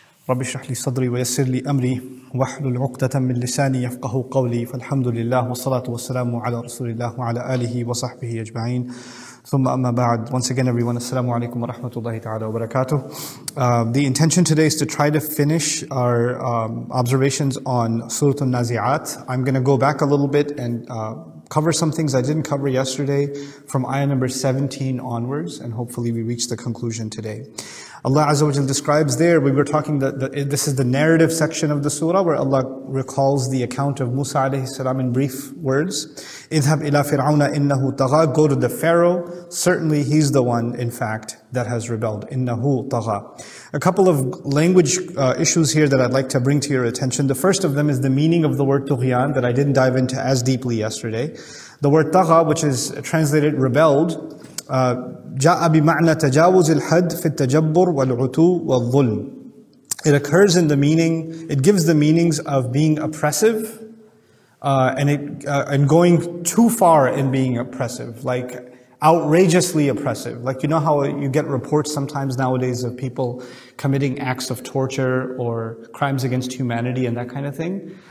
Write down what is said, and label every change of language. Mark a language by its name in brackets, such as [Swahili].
[Arabic] رب اشرح لي صدري ويسر لي أمري واحلل عقدة من لساني يفقه قولي فالحمد لله والصلاة والسلام على رسول الله وعلى آله وصحبه أجمعين ثم أما بعد. [English] Once again everyone, Assalamu alaikum wa rahmatullahi ta'ala wa barakatuh. The intention today is to try to finish our observations on Surah Al-Nazi'at. I'm going to go back a little bit and cover some things I didn't cover yesterday from ayah number 17 onwards, and hopefully we reach the conclusion today. Allah Azza wa Jal describes there, we were talking that this is the narrative section of the surah where Allah recalls the account of Musa alayhi salam in brief words. [Arabic] اذهب إلى فرعون إنه طغى, [English] go to the Pharaoh, certainly he's the one in fact that has rebelled. [Arabic] إنه طغى. [English] A couple of language issues here that I'd like to bring to your attention. The first of them is the meaning of the word طغيان that I didn't dive into as deeply yesterday. The word طغى, which is translated rebelled, [Arabic] جاء بمعنى تجاوز الحد في التجبر والعتو والظلم. [English] It occurs in the meaning, it gives the meanings of being oppressive and going too far in being oppressive, like outrageously oppressive. Like, you know how you get reports sometimes nowadays of people committing acts of torture or crimes against humanity and that kind of thing?